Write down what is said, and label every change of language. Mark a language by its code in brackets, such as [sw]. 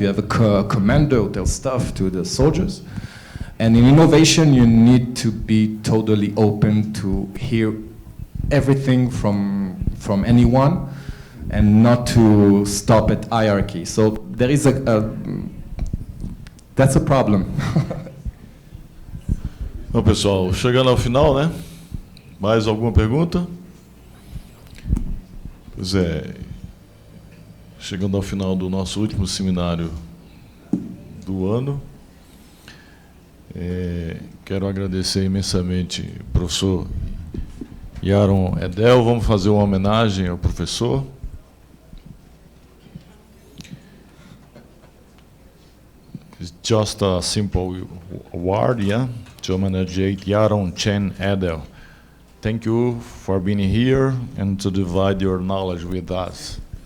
[en] You have a commander who tells stuff to the soldiers. And in innovation, you need to be totally open to hear everything from anyone and not to stop at hierarchy. So there is that's a problem. [pt] Bom, pessoal, chegando ao final, né? Mais alguma pergunta? Pois é, chegando ao final do nosso último seminário do ano, quero agradecer imensamente ao professor Yaron Edel. Vamos fazer uma homenagem ao professor. [en] It's just a simple award, yeah, to homenage Yaron Chen Edel. Thank you for being here and to divide your knowledge with us.